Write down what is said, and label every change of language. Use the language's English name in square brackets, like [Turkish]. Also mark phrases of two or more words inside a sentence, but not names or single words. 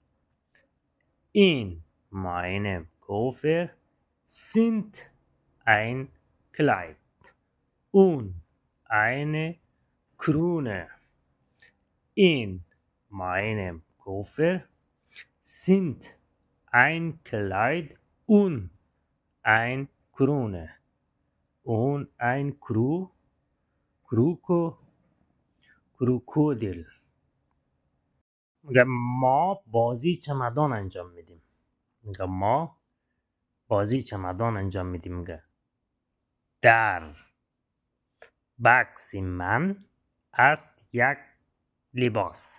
[German] In meinem Koffer sind ein Kleid und eine Krone. In meinem Koffer sind ein Kleid und ein Krone und ein کروکودیل. [Persian] میگه ما بازی چمدان انجام میدیم. میگه در بکس من است یک لباس.